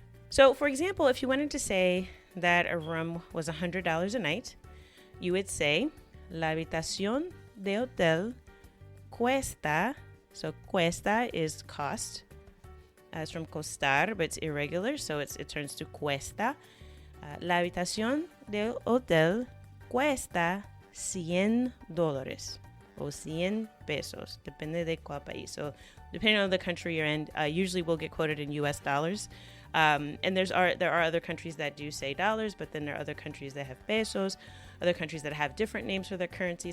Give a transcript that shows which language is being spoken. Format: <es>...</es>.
<en>So for example, if you wanted to say that a room was $100 a night, you would say,</en> <es>la habitación de hotel cuesta.</es> <en>So cuesta is cost. It's from costar, but it's irregular, so it turns to cuesta.</en> <es>La habitación de hotel cuesta $100 o 100 pesos,</es> <en>depende de cuál país. So depending on the country you're in, usually we'll get quoted in US dollars. And there are other countries that do say dollars, but then there are other countries that have pesos, other countries that have different names for their currency.</en>